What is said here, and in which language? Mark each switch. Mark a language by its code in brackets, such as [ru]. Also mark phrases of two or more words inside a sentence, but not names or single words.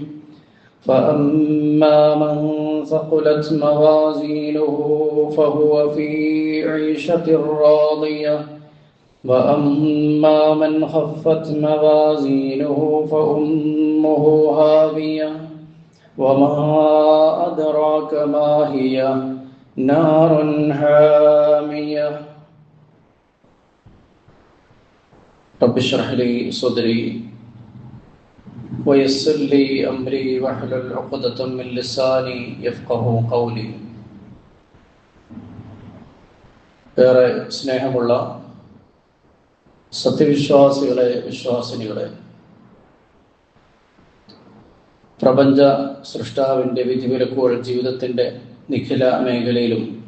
[ar] فأما من ثقلت موازينه فهو في عيشة راضية وأما من خفت موازينه فأمه هاوية وما أدراك ما هي نار حامية رب اشرح لي صدري ويسر لي أمري واحلل عقدة من لساني يفقه قولي [ml] ഏറെ സ്നേഹമുള്ള സത്യവിശ്വാസികളെ വിശ്വാസിനികളെ പ്രപഞ്ച സൃഷ്ടാവിൻ്റെ വിധിവിലക്കുകൾ ജീവിതത്തിൻ്റെ നിഖില മേഖലയിലും